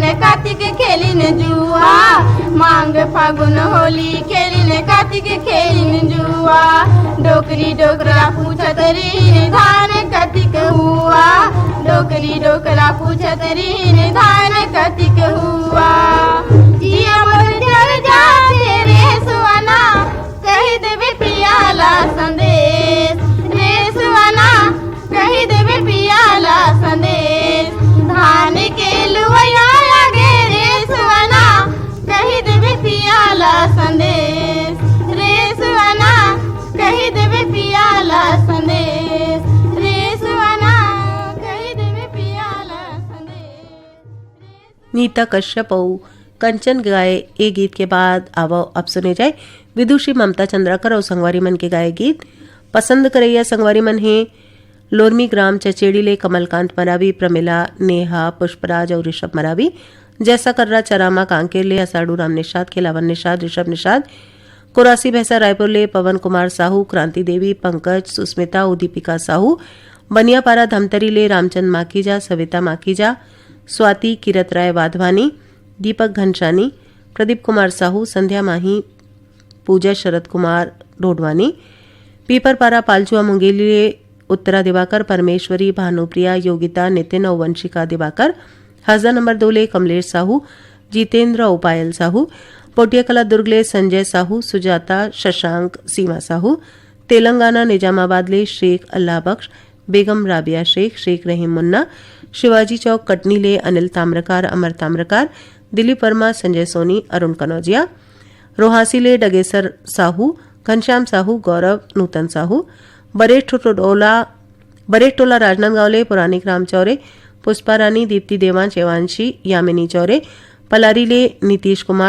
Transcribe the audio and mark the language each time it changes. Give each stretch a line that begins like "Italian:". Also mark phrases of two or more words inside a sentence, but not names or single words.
Chhattisgarhi: कार्तिक खेलिन जुआ मांग फागुन होली खेलिन कार्तिक खेलिन जुआ डोकरी डोकरा पूछत रीन धान कतिक हुआ डोकरी डोकरा पूछत रीन धान कतिक हुआ जिया मोर जर जाते रे सुवना कही देवे पियाला संदेश रे सुवना कही देवे पियाला संदेश धान के लुवैया लागे रे सुवना कही देवे पियाला संदेश रे सुवना कही देवे पियाला संदेश रे सुवना कही देवे पियाला संदेश। नीता कश्यप और कंचन गाए ए गीत के बाद अब सुने जाए विदुषी ममता चंद्राकर और संगवारी मन के गाए गीत। पसंद करैया संगवारी मन है लोरमी ग्राम चचेड़ीले कमलकांत मरावी प्रमिला नेहा पुष्पराज और ऋषभ मरावी जैसा कर्रा चरामा कांकेरले असाड़ू राम निषाद खिलावन निषाद ऋषभ निषाद कोरासी भैसा रायपुरले पवन कुमार साहू क्रांति देवी पंकज सुस्मिता और दीपिका साहू बनियापारा धमतरीले रामचंद माखीजा सविता माखीजा स्वाति किरत राय वाधवानी, दीपक घनशानी, प्रदीप कुमार साहू, संध्या माही, पूजा शरद कुमार डोडवानी, पीपरपारा पालचुआ मुंगेली उत्तरा दिवाकर, परमेश्वरी, भानुप्रिया, योगिता, नितिन और वंशिका दिवाकर, हज़ा नंबर 2 कमलेश साहू, जितेंद्र उपायल साहू, पोटियाकला दुर्गले संजय साहू, सुजाता, शशांक, सीमा साहू, तेलंगाना निजामाबाद ले शेख अल्लाह बख्श, बेगम राबिया शेख, शेख रहीम मुन्ना, शिवाजी चौक कटनी ले अनिल ताम्रकार, अमर ताम्रकार, दिलीप वर्मा, संजय सोनी, अरुण कनौजिया, रोहासी ले डगेसर साहू, घनश्याम साहू, गौरव, नूतन साहू, बरेटोला राजनांदगांव ले पुरानी ग्राम चौरे, पुष्पा रानी, दीप्ति देवांश, एवांशी, यामिनी चौरे, पलारी ले नीतीश कुमार,